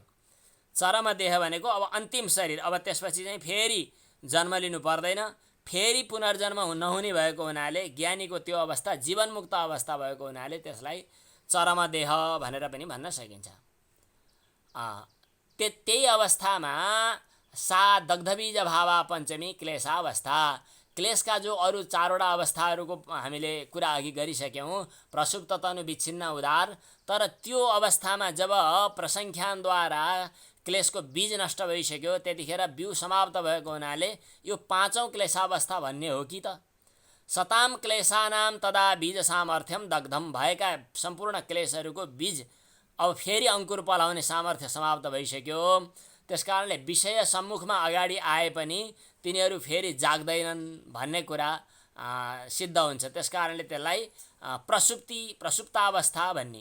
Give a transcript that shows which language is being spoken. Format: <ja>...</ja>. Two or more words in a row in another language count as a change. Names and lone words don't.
<ne>चरम देह भनेको अब अन्तिम शरीर। अब त्यसपछि चाहिँ फेरि जन्म लिनु पर्दैन, फेरि पुनर्जन्म नहुने भएको हुनाले ज्ञानीको त्यो अवस्था जीवनमुक्त अवस्था भएको हुनाले त्यसलाई चरम देह भनेर पनि भन्न सकिन्छ। त्यही अवस्थामा</ne> <sa>सा दग्धबीज भावा पञ्चमी क्लेशावस्था।</sa> <ne>क्लेशका जो अरू चारवटा अवस्थाहरूको हामीले कुरा अघि गरिसक्यौँ, प्रसुप्त तनु विच्छिन्न उदार। तर त्यो अवस्थामा जब प्रसङ्ख्यानद्वारा क्लेशको बीज नष्ट भइसक्यो त्यतिखेर बिउ समाप्त भएको हुनाले यो पाँचौँ क्लेशावस्था भन्ने हो कि त।</ne> <sa>सताम क्लेशानाम तदा बीज सामर्थ्यम दग्धम।</sa> <ne>भएका सम्पूर्ण क्लेशहरूको बीज अब फेरि अङ्कुर पलाउने सामर्थ्य समाप्त भइसक्यो। त्यसकारणले विषय सम्मुखमा अगाडि आए पनि तिनीहरू फेरि जाग्दैनन् भन्ने कुरा सिद्ध हुन्छ। त्यसकारणले त्यसलाई प्रसुप्तावस्था भन्ने।</ne>